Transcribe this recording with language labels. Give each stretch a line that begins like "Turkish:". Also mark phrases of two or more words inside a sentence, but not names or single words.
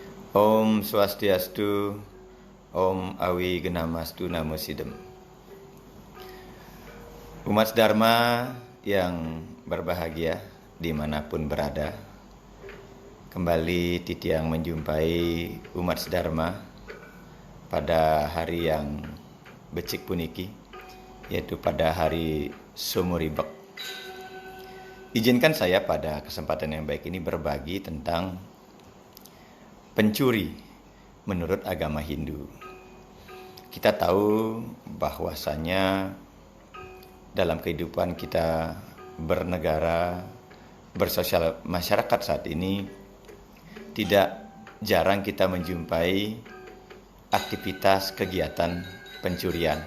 Sanskrit: Om Swastiastu, Om Awi Genamastu Namo Sidem.
Indonesian: Umat Dharma yang berbahagia dimanapun berada, kembali Titiang menjumpai umat Dharma pada hari yang
Balinese: becik puniki,
Indonesian: yaitu pada hari Sumuribek. Izinkan saya pada kesempatan yang baik ini berbagi tentang pencuri menurut agama Hindu. Kita tahu bahwasanya dalam kehidupan kita bernegara, bersosial masyarakat saat ini, tidak jarang kita menjumpai aktivitas kegiatan pencurian.